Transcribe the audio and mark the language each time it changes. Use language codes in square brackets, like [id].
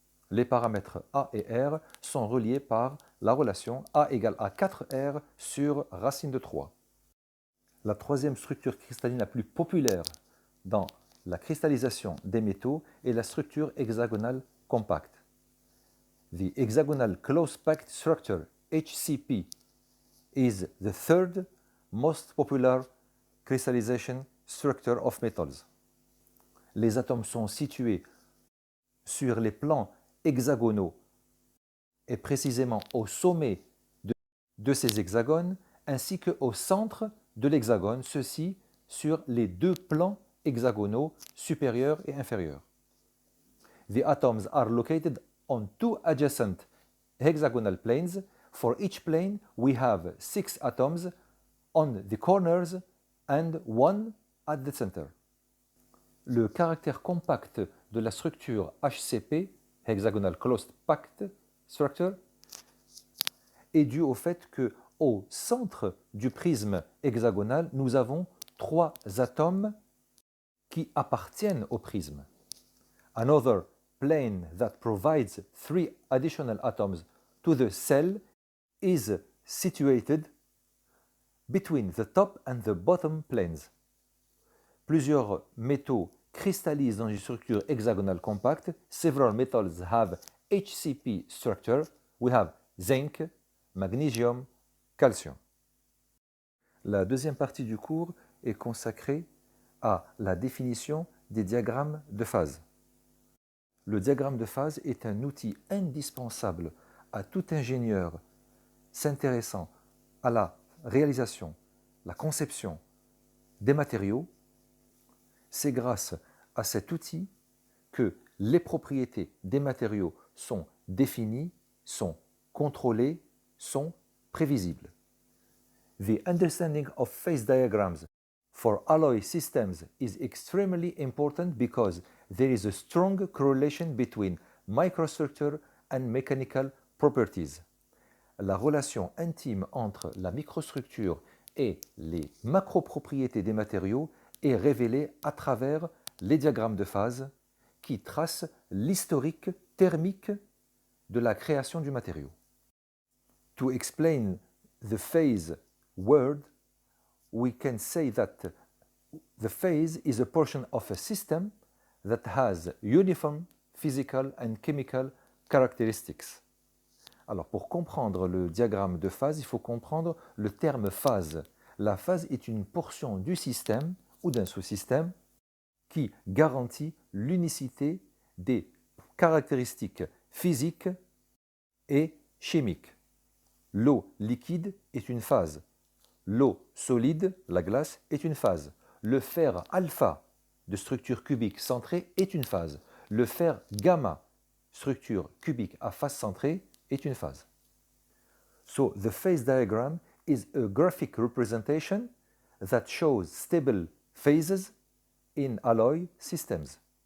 [fr] Les paramètres A et R sont reliés par la relation A égale à 4R sur racine de 3. La troisième structure cristalline la plus populaire dans la cristallisation des métaux est la structure hexagonale compacte. [en] The hexagonal close packed structure, HCP, is the third most popular crystallization structure of metals. [fr] Les atomes sont situés sur les plans hexagonaux et précisément au sommet de ces hexagones ainsi qu'au centre de l'hexagone, ceci sur les deux plans hexagonaux supérieurs et inférieurs. [en] The atoms are located on two adjacent hexagonal planes. For each plane, we have 6 atoms on the corners and 1 at the center. [fr] Le caractère compact de la structure HCP, Hexagonal Closed Packed Structure, est dû au fait que au centre du prisme hexagonal, nous avons 3 atomes qui appartiennent au prisme. [en] Another plane that provides 3 additional atoms to the cell is situated between the top and the bottom planes. [fr] Plusieurs métaux cristallisent dans une structure hexagonale compacte. [en] Several metals have HCP structure. We have zinc, magnesium, calcium. [fr] La deuxième partie du cours est consacrée à la définition des diagrammes de phase. Le diagramme de phase est un outil indispensable à tout ingénieur s'intéressant à la réalisation, la conception des matériaux. C'est grâce à cet outil que les propriétés des matériaux sont définies, sont contrôlées, sont prévisibles. [en] The understanding of phase diagrams for alloy systems is extremely important because there is a strong correlation between microstructure and mechanical properties. [fr] La relation intime entre la microstructure et les macropropriétés des matériaux est révélée à travers les diagrammes de phase qui tracent l'historique thermique de la création du matériau. [en] To explain the phase word, we can say that the phase is a portion of a system that has uniform physical and chemical characteristics. [fr] Alors, pour comprendre le diagramme de phase, il faut comprendre le terme phase. La phase est une portion du système ou d'un sous-système qui garantit l'unicité des caractéristiques physiques et chimiques. L'eau liquide est une phase. L'eau solide, la glace, est une phase. Le fer alpha de structure cubique centrée est une phase. Le fer gamma, structure cubique à face centrée, est une phase. [en] So the phase diagram is a graphic representation that shows stable phases in alloy systems.